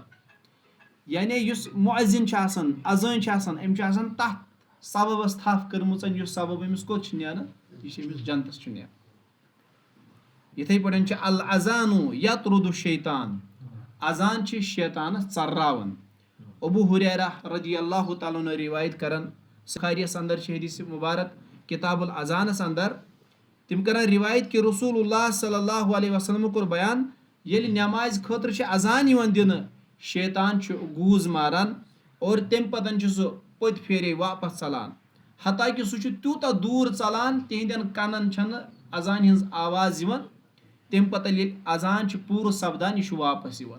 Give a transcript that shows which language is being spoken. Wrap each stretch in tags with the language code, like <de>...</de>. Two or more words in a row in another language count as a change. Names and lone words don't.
<ks>یعنی یُس مُعزِن چھُ آسان اذان چھُ آسان أمۍ چھُ آسان تتھ سببس تھپھ کٔرمٕژ یُس سبب أمِس کوٚت چھُ نیران، یہِ چھُ أمِس جنتس چھُ نیران. یِتھٕے پٲٹھۍ چھُ</ks> <ar>الازان یطرد الشیطان،</ar> <ks>اذان چھِ شیطانس ژرراوان. ابو ہریرہ</ks> <ar>رضی اللہ تعالیٰ عنہ</ar> <ks>روایت کران بخاریس اندر چھِ حدیث مبارک کتاب الاذانس اندر. تم کران روایت کہ رسول اللہ</ks> <ar>صلی اللہ علیہ وسلم</ar> <ks>کوٚر بیان ییٚلہِ نمازِ خٲطرٕ چھِ اذان یِوان دِنہٕ شیطان چھُ گوٗز ماران اور تمہِ پتن چھُ سُہ پٔتۍ پھیرے واپس ژلان. حتاکہِ سُہ چھُ تیوٗتاہ دوٗر ژلان تِہنٛدٮ۪ن کنن چھنہٕ اذانہِ ہٕنٛز آواز یِوان. تمہِ پتہٕ ییٚلہِ اذان چھُ پوٗرٕ سپدان یہِ چھُ واپس یِوان.</ks>